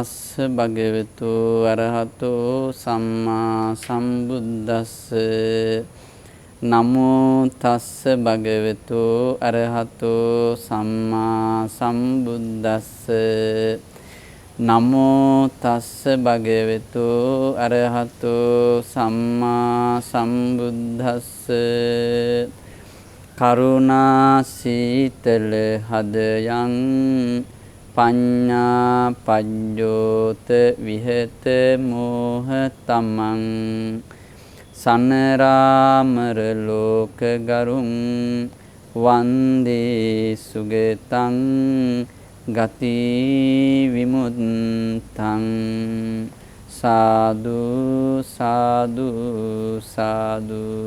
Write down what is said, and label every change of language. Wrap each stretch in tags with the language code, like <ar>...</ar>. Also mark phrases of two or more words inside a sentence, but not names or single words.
<pi>භගවතු අරහතෝ සම්මා සම්බුද්දස්ස නමෝ තස්ස භගවතු අරහතෝ සම්මා සම්බුද්දස්ස නමෝ තස්ස භගවතු අරහතෝ සම්මා සම්බුද්දස්ස කරුණා සීතල හදයන් පඤ්ඤා පඤ්ඤෝත විහෙත මෝහ තමං සනරාමර ලෝක ගරුං වන්දේ සුගතං ගති විමුක්තං සාදු සාදු සාදු.</pi>